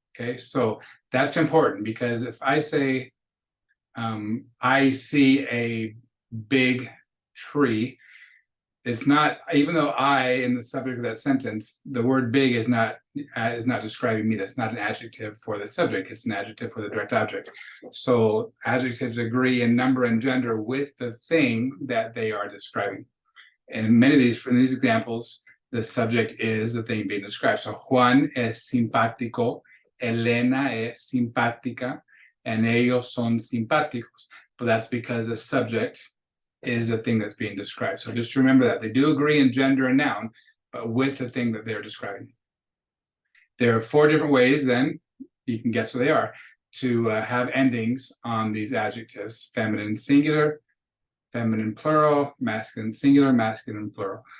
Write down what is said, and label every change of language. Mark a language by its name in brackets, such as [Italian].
[English] Okay, so that's important because if I say, I see a big tree, it's not, even though I in the subject of that sentence, the word big is not describing me. That's not an adjective for the subject. It's an adjective for the direct object. So adjectives agree in number and gender with the thing that they are describing. And many of these, from these examples, the subject is the thing being described. So [Spanish] Juan es simpático, Elena es simpática, [English] and [Spanish] ellos son simpáticos. [English] But that's because the subject is the thing that's being described. So just remember that. They do agree in gender and noun, but with the thing that they're describing. There are 4 different ways, then, you can guess what they are, to have endings on these adjectives: feminine singular, feminine plural, masculine singular, masculine plural.